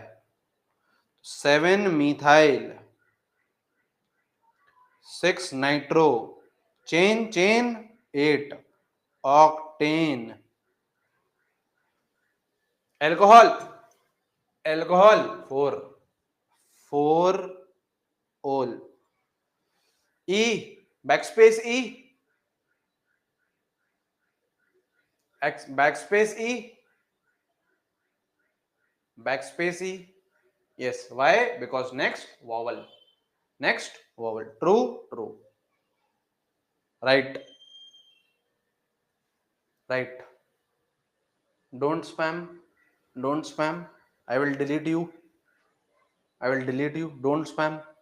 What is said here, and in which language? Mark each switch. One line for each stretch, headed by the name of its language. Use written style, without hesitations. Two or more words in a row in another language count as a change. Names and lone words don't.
English: 7 methyl 6 nitro chain chain 8 octane. alcohol alcohol 4 ol. e backspace e backspace e backspace e. Yes, why? Because next vowel. Next vowel. True, true. Right. Right. Don't spam. Don't spam. I will delete you. I will delete you. Don't spam.